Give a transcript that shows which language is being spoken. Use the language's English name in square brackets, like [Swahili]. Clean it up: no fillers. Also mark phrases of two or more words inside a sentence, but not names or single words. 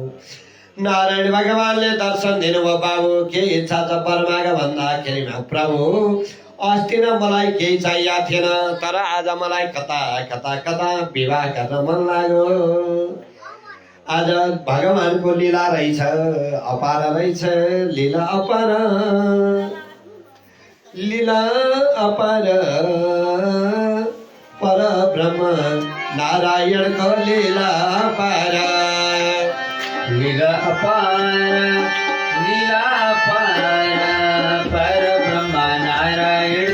[Nepali] नारायण भगवानले दर्शन दिनुभयो, बाबु के इच्छा छ परमाग भन्दाखेरिमा, प्रभु अस्ति न मलाई केही चाहिएको थिएन, तर आज मलाई कता कता कता विवाह गर्न मन लाग्यो। आज भगवानको लीला रहेछ, अपार रहेछ, लीला अपार, लीला अपार, पर ब्रह्म नारायणको लीला अपार, लीला अपार, लीला अपार, पर ब्रह्म नारायण